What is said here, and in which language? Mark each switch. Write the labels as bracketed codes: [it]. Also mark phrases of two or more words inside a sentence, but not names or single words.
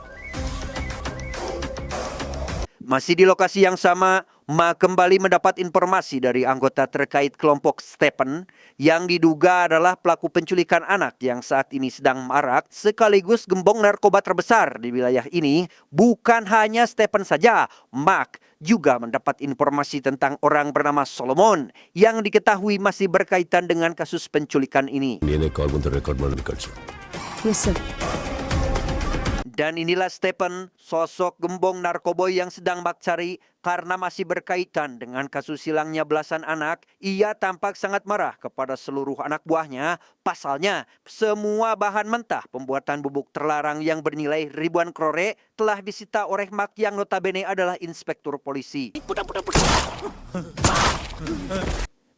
[id] Masih di lokasi yang sama, Ma kembali mendapat informasi dari anggota terkait kelompok Stephen yang diduga adalah pelaku penculikan anak yang saat ini sedang marak sekaligus gembong narkoba terbesar di wilayah ini. Bukan hanya Stephen saja, Mark juga mendapat informasi tentang orang bernama Solomon yang diketahui masih berkaitan dengan kasus penculikan ini. [kn] ಏನೇ ಕಾಲ್ ಬಂತು ರೆಕಾರ್ಡ್ ಮಾಡಿ ಕಳಿಸು. [en] Yes, sir. [id] Dan inilah Stephen, sosok gembong narkoboy yang sedang Mak cari karena masih berkaitan dengan kasus hilangnya belasan anak. Ia tampak sangat marah kepada seluruh anak buahnya. Pasalnya, semua bahan mentah pembuatan bubuk terlarang yang bernilai ribuan krore telah disita oleh Mak yang notabene adalah inspektur polisi.